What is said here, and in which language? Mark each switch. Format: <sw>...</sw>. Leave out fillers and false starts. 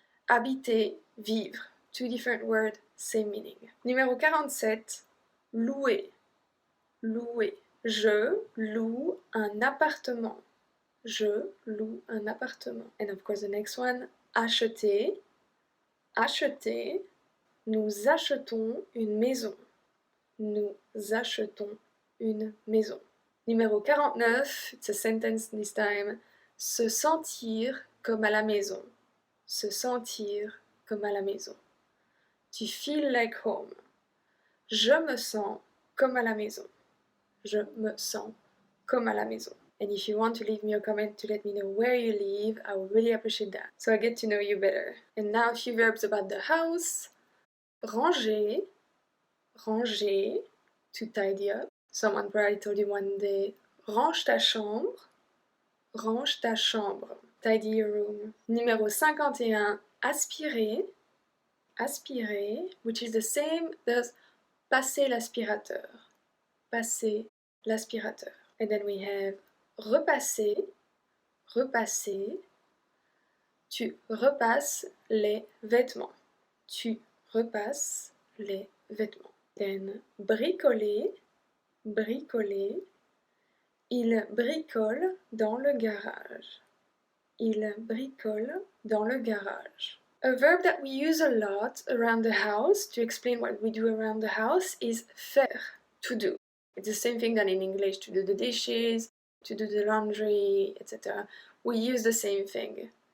<en>Habiter, vivre, two different words, same meaning.</en> <fr>Numéro 47, louer, louer. Je loue un appartement. Je loue un appartement.</fr> <en>And of course the next one,</en> <fr>acheter, acheter. Nous achetons une maison. Nous achetons une maison.</fr> <en>Numéro 49, it's a sentence this time.</en> <fr>Se sentir comme à la maison. Se sentir comme à la maison.</fr> <en>To feel like home.</en> <fr>Je me sens comme à la maison. Je me sens comme à la maison.</fr> <en>And if you want to leave me a comment to let me know where you live, I would really appreciate that. So I get to know you better. And now a few verbs about the house.</en> <fr>Ranger, ranger,</fr> <en>to tidy up. Someone probably told you one day,</en> <fr>range ta chambre, range ta chambre,</fr> <en>tidy your room.</en> <fr>Numéro 51, aspirer, aspirer,</fr> <en>which is the same as</en> <fr>passer l'aspirateur, passer l'aspirateur.</fr> <en>And then we have</en> <fr>repasser, repasser, tu repasses les vêtements, tu repasses les vêtements.</fr> <en>Then</en> <fr>bricoler, bricoler, il bricole dans le garage. Il bricole dans le garage.</fr> <en>A verb that we use a lot around the house to explain what we do around the house is faire, to do. It's the same thing that in English, to do the dishes, to do the laundry, etc. We use the same thing.</en>